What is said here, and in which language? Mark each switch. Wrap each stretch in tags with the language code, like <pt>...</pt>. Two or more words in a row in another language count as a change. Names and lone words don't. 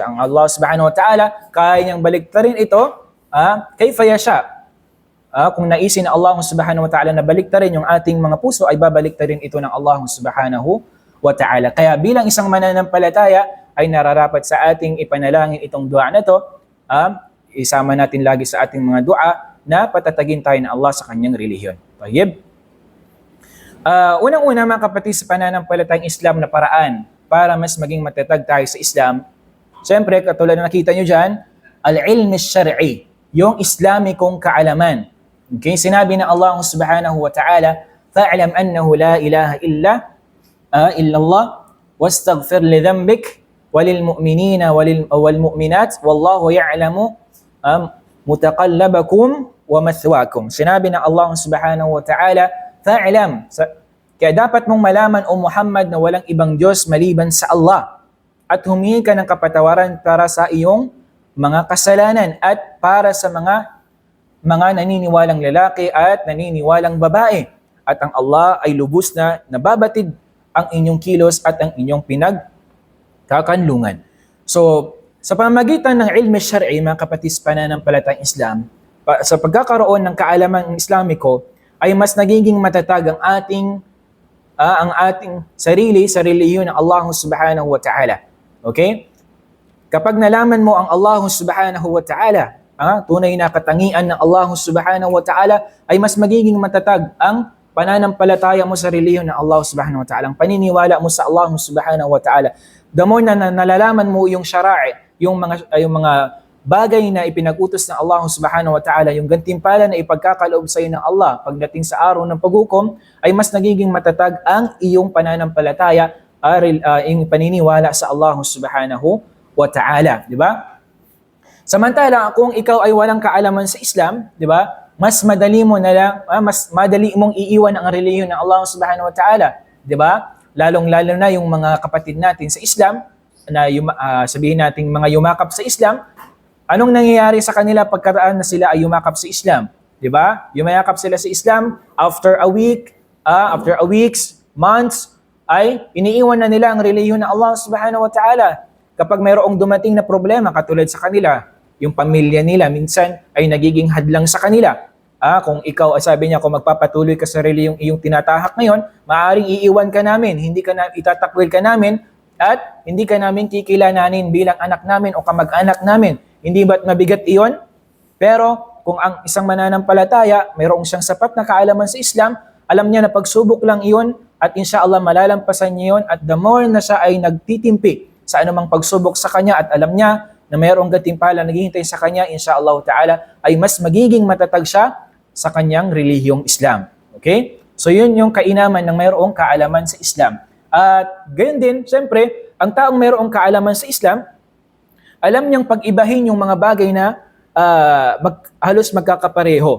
<tl>Ang Allah</tl> <ar>سبحانه وتعالى,</ar> <tl>kaya niyang baliktarin ito,</tl> <ar>كيف يشاء.</ar> <tl>Kung naisin na Allah</tl> <ar>سبحانه وتعالى</ar> <tl>na baliktarin yung ating mga puso, ay babaliktarin ito ng Allah</tl> <ar>سبحانه وتعالى.</ar> <tl>Kaya bilang isang mananampalataya, ay nararapat sa ating ipanalangin itong dua na to, isama natin lagi sa ating mga dua na patatagin tayo ng Allah sa kanyang relihiyon. Tayyib. Unang-una mga kapatid, sa pananampalatayang Islam na paraan para mas maging matatag tayo sa Islam, siyempre, katulad na nakita nyo dyan,</tl> <ar>العلم الشرعي,</ar> <tl>yung Islamikong kaalaman. Okay, sinabi ng</tl> <ar>الله سبحانه وتعالى فاعلم أنه لا إله إلا الله واستغفر لذنبك وللمؤمنين والمؤمنات والله يعلم متقلبكم ومثواكم.</ar> <tl>Sinabi ng Allah</tl> <ar>سبحانه وتعالى,</ar> <tl>fa'alam, kaya dapat mong malaman o Muhammad na walang ibang Diyos maliban sa Allah, at humingi ka ng kapatawaran para sa iyong mga kasalanan at para sa mga naniniwalang lalaki at naniniwalang babae. At ang Allah ay lubos na nababatid ang inyong kilos at ang inyong pinagkakanlungan. So, sa pamamagitan ng</tl> <ar>علم شرعي,</ar> <tl>mga kapatid sa pananampalatayang Islam, sa pagkakaroon ng kaalaman Islamiko, ay mas nagiging matatag ang ating sarili sa relihiyon ng Allah</tl> <ar>سبحانه وتعالى.</ar> <tl>Okay? Kapag nalaman mo ang Allah</tl> <ar>سبحانه وتعالى,</ar> <tl>tunay na katangian ng Allah</tl> <ar>سبحانه وتعالى,</ar> <tl>ay mas magiging matatag ang pananampalataya mo sa relihiyon ng Allah</tl> <ar>سبحانه وتعالى,</ar> <tl>ang paniniwala mo sa Allah</tl> <ar>سبحانه وتعالى,</ar> <en>the more</en> <tl>na nalalaman mo yung syara'i, yung mga bagay na ipinag-utos ng Allah</tl> <ar>سبحانه وتعالى,</ar> <tl>yung gantimpala na ipagkakaloob sa iyo ng Allah pagdating sa araw ng paghukom, ay mas nagiging matatag ang iyong pananampalataya, yung paniniwala sa Allah</tl> <ar>سبحانه وتعالى,</ar> <tl>di ba? Samantala, kung ikaw ay walang kaalaman sa Islam, di ba? Mas madali mong iiwan ang relihiyon ng Allah</tl> <ar>سبحانه وتعالى,</ar> <tl>di ba? Lalong-lalo na yung mga kapatid natin sa Islam, na sabihin natin mga yumakap sa Islam, anong nangyayari sa kanila pagkaraan na sila ay yumakap sa Islam? Di ba? Yumayakap sila sa Islam,</tl> <en>after a weeks, months,</en> <tl>ay iniiwan na nila ang relihiyon ng Allah</tl> <ar>سبحانه وتعالى.</ar> <tl>Kapag mayroong dumating na problema katulad sa kanila, yung pamilya nila minsan ay nagiging hadlang sa kanila. Kung ikaw, sabi niya, kung magpapatuloy ka sa relihiyong iyong tinatahak ngayon, maaaring iiwan ka namin, itatakwil ka namin, at hindi ka namin kikilalanin bilang anak namin o kamag-anak namin. Hindi ba't mabigat iyon? Pero kung ang isang mananampalataya, mayroong siyang sapat na kaalaman sa Islam, alam niya na pagsubok lang iyon at inshallah malalampasan niya yun, at</tl> <en>the more</en> <tl>na siya ay nagtitimpi sa anumang pagsubok sa kanya at alam niya na mayroong gantimpala naghihintay sa kanya,</tl> <ar>إن شاء الله تعالى,</ar> <tl>ay mas magiging matatag siya sa kanyang relihiyong Islam. Okay? So yun yung kainaman ng mayroong kaalaman sa Islam. At gayon din, siyempre, ang taong mayroong kaalaman sa Islam, alam niyang pag-ibahin yung mga bagay na halos magkakapareho.</tl>